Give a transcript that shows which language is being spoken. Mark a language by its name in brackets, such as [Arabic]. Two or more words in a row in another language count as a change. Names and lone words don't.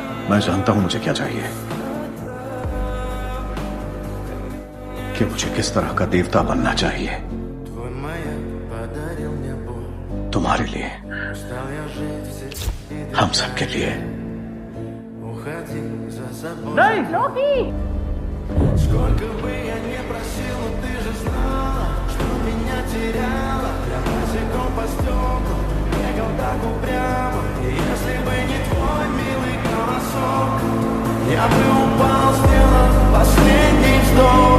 [Hindi] मैं जानता हूं मुझे क्या चाहिए, कि मुझे किस तरह का देवता बनना चाहिए तुम्हारे लिए, हम सबके लिए। नहीं Loki! [Russian] Сколько бы я ни просил, но ты же знала, что меня теряла. Я босиком по стеклу бегал так упрямо. И если бы не твой милый голосок, я бы упал, сделав последний вздох.